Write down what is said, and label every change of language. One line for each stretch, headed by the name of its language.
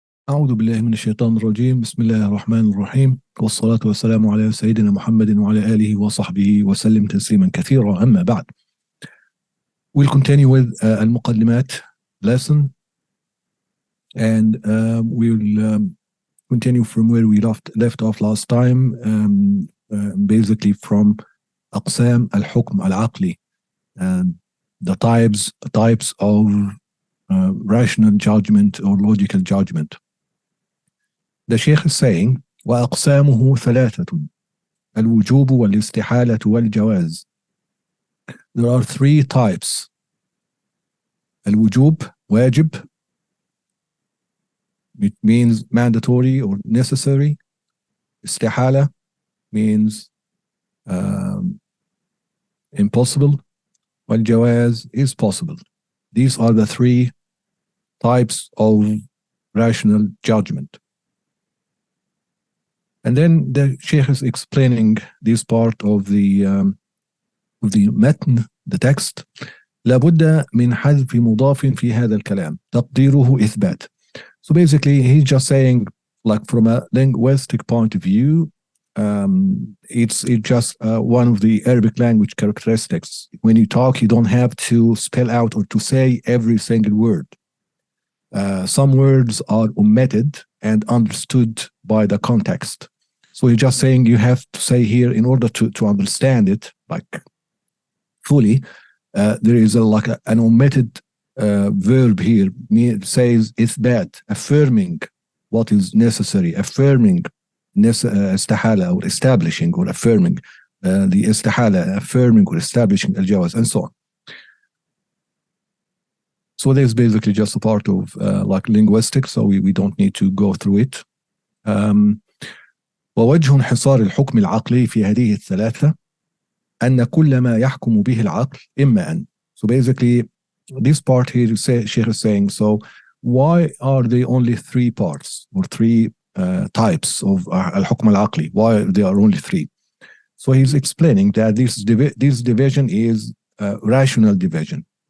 Arabic: أعوذ بالله من الشيطان الرجيم. بسم الله الرحمن الرحيم، والصلاة والسلام على سيدنا محمد وعلى آله وصحبه وسلم تسليما كثيرا. أما بعد,
English: we'll continue with al-Muqadimat lesson, and we'll continue from where we left off last time, basically from Aqsam al-Hukm al-Aqli, the types of rational judgment or logical judgment. The Sheikh is saying,
Arabic: وأقسامه ثلاثة الوجوب والاستحالة والجواز.
English: There are three types. الوجوب, wajib, it means mandatory or necessary. Istihala means impossible. والجواز is possible. These are the three types of rational judgment. And then the Sheikh is explaining this part of the متن, the text.
Arabic: لابد من حذف مضاف في هذا الكلام تقديره إثبات.
English: So basically he's just saying, like, from a linguistic point of view, it's just one of the Arabic language characteristics. When you talk, you don't have to spell out or to say every single word. Some words are omitted and understood by the context. So you're just saying you have to say here, in order to understand it like fully, there is an omitted verb here. It says إثبات, affirming what is necessary, affirming استحالة, or establishing or affirming the استحالة, affirming or establishing al-jawaz, and so on. So this is basically just a part of like linguistics, so we don't need to go through it.
Arabic: ووجه انحصار الحكم العقلي في هذه الثلاثة أن كل ما يحكم به العقل إما أن.
English: So basically this part here, Sheikh is saying, so why are there only three parts or three types of al-hukm al-aqli? Why there are only three? So he's explaining that this division is rational division.